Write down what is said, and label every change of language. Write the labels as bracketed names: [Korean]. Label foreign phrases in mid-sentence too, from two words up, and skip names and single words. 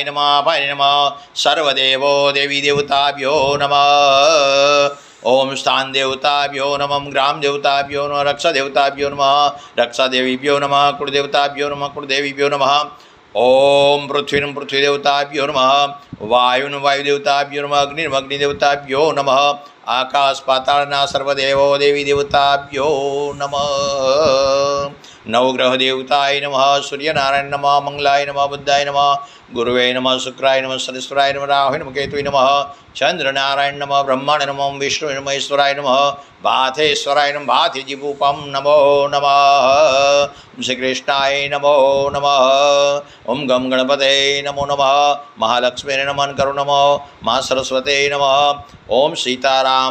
[Sanskrit] નમઃ અપાય નમઃ સર્વદેવો દેવી દેવતાભ્યો નમઃ ઓમ સ્થાન દેવતાભ્યો નમઃ ગ્રામ દેવતાભ્યો નમઃ રક્ષા દેવતાભ્યો નમઃ રક્ષા દેવીભ્યો નમઃ કુળદેવતાભ્યો નમઃ કુળદેવીભ્યો નમઃ ઓમ પૃથ્વીનું પૃથ્વી દેવતાભ્યો નમઃ વાયુનું વાયુદેવતાભ્યો નમઃ અગ્નિનું અગ્નિદેવતાભ્યો નમઃ આકાશ પાતાળના સર્વદેવો દેવી દેવતાભ્યો નમઃ નવગ્રહ દેવતાય નમઃ સૂર્યનારાયણ નમઃ મંગલાય નમઃ બુદ્ધાય નમઃ गुरुवे नमः शुक्राय नमः शनिश्वराय नमः राहुवे नमः केतुवे नमः चंद्रनारायण नमः ब्रह्मणे नमः विष्णुवे नमः ईश्वराय नमः भाथेश्वराय नमः भाथिजीभूपं नमो नमः श्रीकृष्णाय नमो नमः ओं गं गणपते नमो नमः महालक्ष्मी नमः करो नमः माँ सरस्वते नमः ओं सीताराम